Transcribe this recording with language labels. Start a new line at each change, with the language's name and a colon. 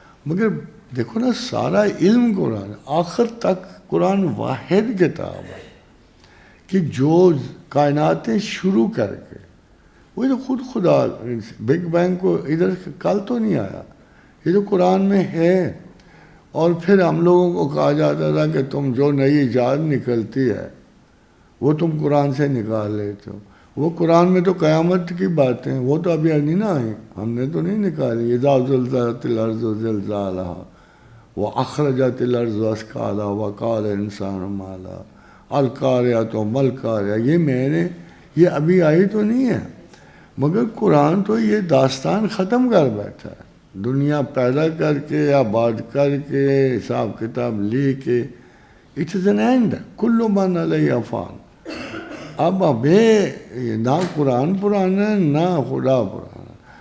Urdu: مگر دیکھو نا، سارا علم قرآن ہے، آخر تک قرآن واحد کتاب ہے کہ جو کائناتیں شروع کر کے وہ جو خود خدا بگ بینگ کو ادھر کل تو نہیں آیا، یہ جو قرآن میں ہے. اور پھر ہم لوگوں کو کہا جاتا تھا کہ تم جو نئی ایجاد نکلتی ہے وہ تم قرآن سے نکال لیتے ہو. وہ قرآن میں تو قیامت کی باتیں، وہ تو ابھی نہیں نہ آئی، ہم نے تو نہیں نکالی.
Arabic: اذا زلزلت الارض زلزالها واخرجت الارض اثقالها وقال الانسان ما لها القارعۃ ما القارعۃ.
Urdu: یہ ابھی آئی تو نہیں ہے، مگر قرآن تو یہ داستان ختم کر بیٹھا ہے. دنیا پیدا کر کے، آباد کر کے، حساب کتاب لے کے،
English: it is an end,
Arabic: کل من علیہ فان.
Urdu: اب نہ قرآن پرانا ہے نہ خدا پرانا.